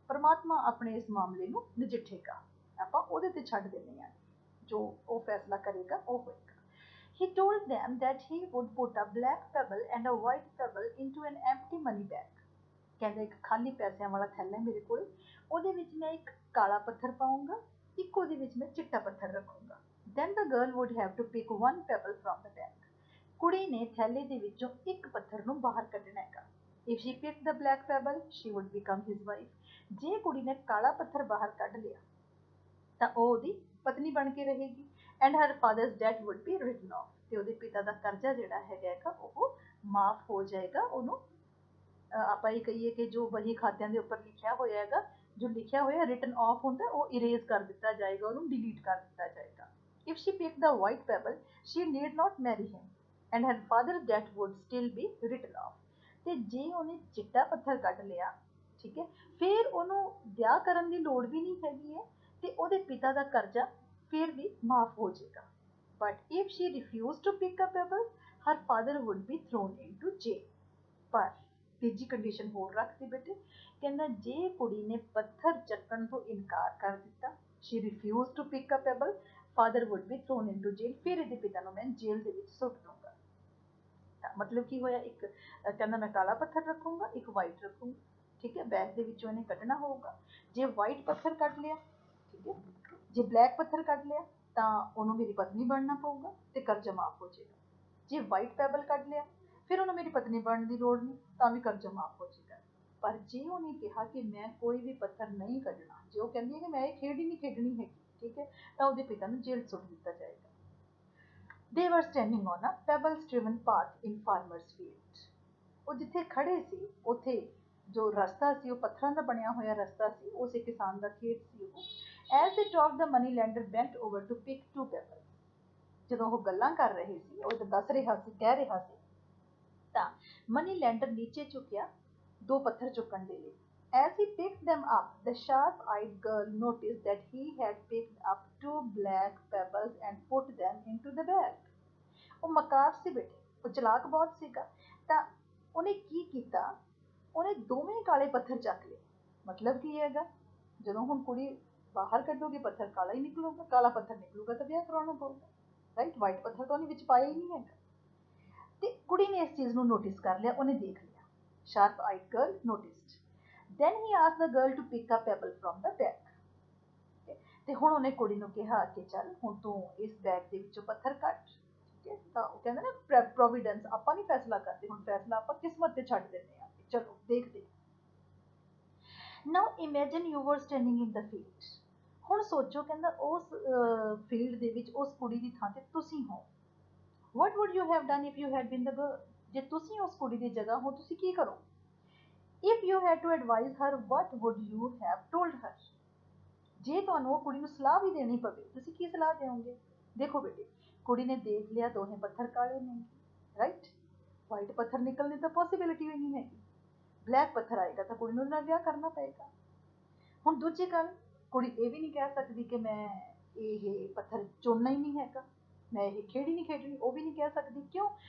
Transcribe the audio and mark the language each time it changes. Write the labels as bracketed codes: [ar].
[pa] ਪਰਮਾਤਮਾ ਆਪਣੇ ਇਸ ਮਾਮਲੇ ਨੂੰ ਨਜਿੱਠੇਗਾ, ਆਪਾਂ ਉਹਦੇ ਤੇ ਛੱਡ ਦਿੰਦੇ ਹਾਂ, ਜੋ ਉਹ ਫੈਸਲਾ ਕਰੇਗਾ ਉਹ ਹੋਏਗਾ। [en] He told them that he would put a black pebble and a white pebble into an empty money bag. [pa] ਕਹਿੰਦਾ ਇੱਕ ਖਾਲੀ ਪੈਸਿਆਂ ਵਾਲਾ ਥੈਲਾ ਮੇਰੇ ਕੋਲ, ਉਹਦੇ ਵਿੱਚ ਮੈਂ ਇੱਕ ਕਾਲਾ ਪੱਥਰ ਪਾਉਂਗਾ, ਇੱਕ ਉਹਦੇ ਵਿੱਚ ਮੈਂ ਚਿੱਟਾ ਪੱਥਰ ਰੱਖੂੰਗਾ। [en] Then the girl would have to pick one pebble from the bag. [pa] ਕੁੜੀ ਨੇ ਥੈਲੇ ਦੇ ਵਿੱਚੋਂ ਇੱਕ ਪੱਥਰ ਨੂੰ ਬਾਹਰ ਕੱਢਣਾ ਹੈਗਾ। [en] If she picked the black pebble, she would become his wife. [pa] ਜੇ ਕੁੜੀ ਨੇ ਕਾਲਾ ਪੱਥਰ ਬਾਹਰ ਕੱਢ ਲਿਆ ਤਾਂ ਉਹ ਉਹਦੀ ਪਤਨੀ ਬਣ ਕੇ ਰਹੇਗੀ। [en] And her father's debt would be written off. [pa] ਤੇ ਉਹਦੇ ਪਿਤਾ ਦਾ ਕਰਜ਼ਾ ਜਿਹੜਾ ਹੈਗਾ ਉਹ ਮਾਫ ਹੋ ਜਾਏਗਾ। ਉਹਨੂੰ ਆਪਾਂ ਇਹ ਕਹੀਏ ਕਿ ਜੋ ਵਹੀ ਖਾਤਿਆਂ ਦੇ ਉੱਪਰ ਲਿਖਿਆ ਹੋਇਆ ਹੈਗਾ, ਜੋ ਲਿਖਿਆ ਹੋਇਆ ਰਿਟਨ ਆਫ ਹੁੰਦਾ, ਉਹ ਇਰੇਜ਼ ਕਰ ਦਿੱਤਾ ਜਾਏਗਾ, ਉਹਨੂੰ ਡਿਲੀਟ ਕਰ ਦਿੱਤਾ ਜਾਏਗਾ। [en] If she picked the white pebble, she need not marry him, and her father's debt would still be written off. [pa] ਤੇ ਜੇ ਉਹਨੇ ਚਿੱਟਾ ਪੱਥਰ ਕੱਢ ਲਿਆ, ਠੀਕ ਹੈ, ਫਿਰ ਉਹਨੂੰ ਵਿਆਹ ਕਰਨ ਦੀ ਲੋੜ ਵੀ ਨਹੀਂ ਹੈਗੀ ਹੈ ਤੇ ਉਹਦੇ ਪਿਤਾ ਦਾ ਕਰਜ਼ਾ ਫਿਰ ਵੀ ਮਾਫ ਹੋ ਜਾਏਗਾ। [en] But if she refused to pick a pebble, her father would be thrown into jail. [pa] ਪਰ ਤੀਜੀ ਕੰਡੀਸ਼ਨ ਹੋਰ ਰੱਖਦੀ ਬੇਟੇ, ਕਹਿੰਦਾ ਜੇ ਕੁੜੀ ਨੇ ਪੱਥਰ ਚੱਕਣ ਤੋਂ ਇਨਕਾਰ ਕਰ ਦਿੱਤਾ, [en] she refused to pick a pebble, father would be thrown into jail. [pa] ਫਿਰ ਇਹਦੇ ਪਿਤਾ ਨੂੰ ਮੈਂ ਜੇਲ੍ਹ ਦੇ ਵਿੱਚ ਸੁੱਟ ਦੂੰਗਾ। ਤਾਂ ਮਤਲਬ ਕੀ ਹੋਇਆ, ਇੱਕ ਕਹਿੰਦਾ ਮੈਂ ਕਾਲਾ ਪੱਥਰ ਰੱਖੂੰਗਾ, ਇੱਕ ਵਾਈਟ ਰੱਖੂੰਗਾ, ਠੀਕ ਹੈ। ਬੈਗ ਦੇ ਵਿੱਚੋਂ ਇਹਨੇ ਕੱਢਣਾ ਹੋਊਗਾ। ਜੇ ਵਾਈਟ ਪੱਥਰ ਕੱਢ ਲਿਆ, ਠੀਕ ਹੈ, ਜੇ ਬਲੈਕ ਪੱਥਰ ਕੱਢ ਲਿਆ ਤਾਂ ਉਹਨੂੰ ਮੇਰੀ ਪਤਨੀ ਬਣਨਾ ਪਊਗਾ ਤੇ ਕਰਜ਼ਾ ਮਾਫ ਹੋ ਜਾਏਗਾ। ਜੇ ਵਾਈਟ ਪੈਬਲ ਕੱਢ ਲਿਆ ਫਿਰ ਉਹਨੂੰ ਮੇਰੀ ਪਤਨੀ ਬਣਨ ਦੀ ਲੋੜ ਨਹੀਂ, ਤਾਂ ਵੀ ਕਰਜ਼ਾ ਮਾਫ ਹੋ ਜਾਏਗਾ। ਪਰ ਜੇ ਉਹਨੇ ਕਿਹਾ ਕਿ ਮੈਂ ਕੋਈ ਵੀ ਪੱਥਰ ਨਹੀਂ ਕੱਢਣਾ, ਜੇ ਉਹ ਕਹਿੰਦੀ ਹੈ ਕਿ ਮੈਂ ਇਹ ਖੇਡ ਹੀ ਨਹੀਂ ਖੇਡਣੀ ਹੈਗੀ, ਠੀਕ ਹੈ, ਤਾਂ ਉਹਦੇ ਪਿਤਾ ਨੂੰ ਜੇਲ੍ਹ ਸੁੱਟ ਦਿੱਤਾ ਜਾਏਗਾ। [en] They were standing on a pebble-strewn path in farmer's field. [pa] ਉਹ ਜਿੱਥੇ ਖੜੇ ਸੀ ਉੱਥੇ ਜੋ ਰਸਤਾ ਸੀ ਉਹ ਪੱਥਰਾਂ ਦਾ ਬਣਿਆ ਹੋਇਆ ਰਸਤਾ ਸੀ, ਉਸੇ ਕਿਸਾਨ ਦਾ ਖੇਤ ਸੀ ਉਹ। [en] As they talked, the money lender bent over to pick two pebbles. [pa] ਜਦੋਂ ਉਹ ਗੱਲਾਂ ਕਰ ਰਹੇ ਸੀ, ਉਹ ਦੱਸ ਰਿਹਾ ਸੀ, ਕਹਿ ਰਿਹਾ ਸੀ, ਤਾਂ ਮਨੀ ਲੈਂਡਰ ਨੀਚੇ ਝੁਕਿਆ 2 ਪੱਥਰ ਚੁੱਕਣ ਦੇ ਲਈ। [en] As he picked them up, the sharp-eyed girl noticed that he had picked up 2 black pebbles and put them into the bag. [pa] ਉਹ ਮਕਾਰ ਸੀ ਬੇਟੇ, ਉਹ ਚਲਾਕ ਬਹੁਤ ਸੀਗਾ, ਤਾਂ ਉਹਨੇ ਕੀ ਕੀਤਾ, ਉਹਨੇ ਦੋਵੇਂ ਕਾਲੇ ਪੱਥਰ ਚੱਕ ਲਏ। ਮਤਲਬ ਕੀ ਹੈਗਾ, ਜਦੋਂ ਹੁਣ ਕੁੜੀ ਬਾਹਰ ਕੱਢੋਗੇ ਪੱਥਰ ਕਾਲਾ ਹੀ ਨਿਕਲੂਗਾ, ਕਾਲਾ ਪੱਥਰ ਨਿਕਲੂਗਾ ਤਾਂ ਵਿਆਹ ਕਰਾਉਣਾ ਪਊਗਾ, ਰਾਈਟ। ਵਾਈਟ ਪੱਥਰ ਤਾਂ ਉਹਨੇ ਵਿੱਚ ਪਾਇਆ ਹੀ ਨਹੀਂ ਹੈਗਾ। ਤੇ ਕੁੜੀ ਨੇ ਇਸ ਚੀਜ਼ ਨੂੰ ਨੋਟਿਸ ਕਰ ਲਿਆ, ਉਹਨੇ ਦੇਖ ਲਿਆ। [en] Sharp eyed girl noticed. Then he asked the girl to pick a pebble from the bag. [pa] ਤੇ ਹੁਣ ਉਹਨੇ ਕੁੜੀ ਨੂੰ ਕਿਹਾ ਕਿ ਚੱਲ ਹੁਣ ਤੂੰ ਇਸ ਬੈਗ ਦੇ ਵਿੱਚੋਂ ਪੱਥਰ ਕੱਢ। ਠੀਕ ਹੈ, ਤਾਂ ਉਹ ਕਹਿੰਦੇ ਨਾ ਪ੍ਰੋਵੀਡੈਂਸ, ਆਪਾਂ ਨਹੀਂ ਫੈਸਲਾ ਕਰਦੇ, ਹੁਣ ਫੈਸਲਾ ਆਪਾਂ ਕਿਸਮਤ ਤੇ ਛੱਡ ਦਿੰਦੇ ਹਾਂ। ਚਲੋ ਦੇਖਦੇ। [en] Now imagine you were standing in the field. [pa] ਹੁਣ ਸੋਚੋ, ਕਹਿੰਦਾ ਉਸ ਫੀਲਡ ਦੇ ਵਿੱਚ ਉਸ ਕੁੜੀ ਦੀ ਥਾਂ ਤੇ ਤੁਸੀਂ ਹੋ। [en] What would you have done if you had been the girl? [pa] ਜੇ ਤੁਸੀਂ ਉਸ ਕੁੜੀ ਦੀ ਜਗ੍ਹਾ ਹੋ, ਤੁਸੀਂ ਕੀ ਕਰੋ? [en] If you had to advise her, what would you have told her? [pa] ਜੇ ਤੁਹਾਨੂੰ ਉਹ ਕੁੜੀ ਨੂੰ ਸਲਾਹ ਵੀ ਦੇਣੀ ਪਵੇ, ਤੁਸੀਂ ਕੀ ਸਲਾਹ ਦਿਓਗੇ? ਦੇਖੋ ਬੇਟੇ, ਕੁੜੀ ਨੇ ਦੇਖ ਲਿਆ ਦੋਹੇ ਪੱਥਰ ਕਾਲੇ ਨੇ, ਰਾਈਟ। ਵਾਈਟ ਪੱਥਰ ਨਿਕਲਣ ਦੀ ਤਾਂ ਪੋਸੀਬਿਲਿਟੀ ਵੀ ਨਹੀਂ ਹੈਗੀ। ਬਲੈਕ ਪੱਥਰ ਆਏਗਾ ਤਾਂ ਕੁੜੀ ਨੂੰ ਉਹਦੇ ਨਾਲ ਵਿਆਹ ਕਰਨਾ ਪਏਗਾ। ਹੁਣ ਦੂਜੀ ਗੱਲ, ਕੁੜੀ ਇਹ ਵੀ ਨਹੀਂ ਕਹਿ ਸਕਦੀ ਕਿ ਮੈਂ ਇਹ ਪੱਥਰ ਚੁਣਨਾ ਹੀ ਨਹੀਂ ਹੈਗਾ, ਮੈਂ ਇਹ ਖੇਡ ਹੀ ਨਹੀਂ ਖੇਡਣੀ, ਉਹ ਵੀ ਨਹੀਂ ਕਹਿ ਸਕਦੀ। ਕਿਉਂ?